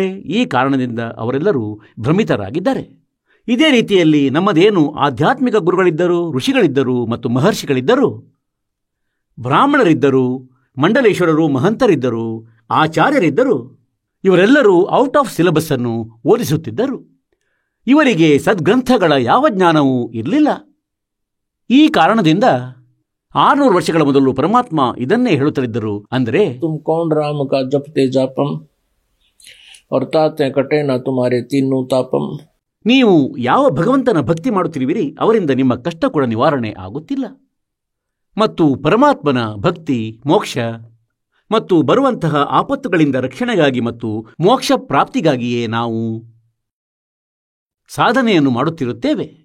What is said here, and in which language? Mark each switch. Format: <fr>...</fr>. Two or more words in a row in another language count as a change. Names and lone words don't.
<kn>ಈ ಕಾರಣದಿಂದ ಅವರೆಲ್ಲರೂ ಭ್ರಮಿತರಾಗಿದ್ದಾರೆ. ಇದೇ ರೀತಿಯಲ್ಲಿ ನಮ್ಮದೇನು ಆಧ್ಯಾತ್ಮಿಕ ಗುರುಗಳಿದ್ದರು, ಋಷಿಗಳಿದ್ದರು ಮತ್ತು ಮಹರ್ಷಿಗಳಿದ್ದರು, ಬ್ರಾಹ್ಮಣರಿದ್ದರು, ಮಂಡಲೇಶ್ವರರು, ಮಹಂತರಿದ್ದರು, ಆಚಾರ್ಯರಿದ್ದರು. ಇವರೆಲ್ಲರೂ</kn> <en>out of syllabus</en> <kn>ಅನ್ನು ಓದಿಸುತ್ತಿದ್ದರು. ಇವರಿಗೆ ಸದ್ಗ್ರಂಥಗಳ ಯಾವ ಜ್ಞಾನವೂ ಇರಲಿಲ್ಲ. ಈ ಕಾರಣದಿಂದ 600 ವರ್ಷಗಳ ಮೊದಲು ಪರಮಾತ್ಮ ಇದನ್ನೇ ಹೇಳುತ್ತಲಿದ್ದರು. ಅಂದರೆ</kn> <hi>तुम कौन राम का जपते जापम और ताते कटे न तुम्हारे तीनों तापम.</hi> <kn>ನೀವು ಯಾವ ಭಗವಂತನ ಭಕ್ತಿ ಮಾಡುತ್ತಿರುವಿರಿ ಅವರಿಂದ ನಿಮ್ಮ ಕಷ್ಟ ಕೂಡ ನಿವಾರಣೆ ಆಗುತ್ತಿಲ್ಲ. ಮತ್ತು ಪರಮಾತ್ಮನ ಭಕ್ತಿ, ಮೋಕ್ಷ ಮತ್ತು ಬರುವಂತಹ ಆಪತ್ತುಗಳಿಂದ ರಕ್ಷಣೆಗಾಗಿ ಮತ್ತು ಮೋಕ್ಷ ಪ್ರಾಪ್ತಿಗಾಗಿಯೇ ನಾವು ಸಾಧನೆಯನ್ನು ಮಾಡುತ್ತಿರುತ್ತೇವೆ.</kn>